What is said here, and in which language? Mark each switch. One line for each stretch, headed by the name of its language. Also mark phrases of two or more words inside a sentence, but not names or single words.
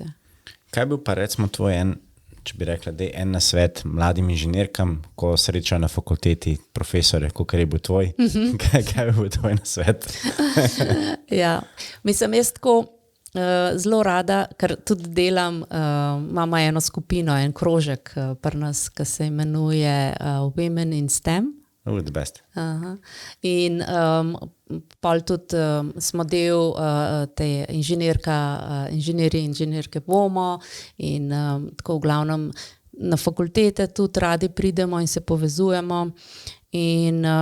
Slovenian: Kaj bi pa recimo tvoj če bi rekla, da je en nasvet mladim inženirkam, ko srečajo na fakulteti profesore, kakor je bil tvoj, kaj bi bil tvoj nasvet? Ja, mislim, jaz tako zelo rada, ker tudi delam, imamo eno skupino, en krožek pri nas, ki se imenuje Women in STEM.
English: The best.
Slovenian: In pol tudi smo del te inženirke bomo in tako v glavnem na fakultete tudi radi pridemo in se povezujemo in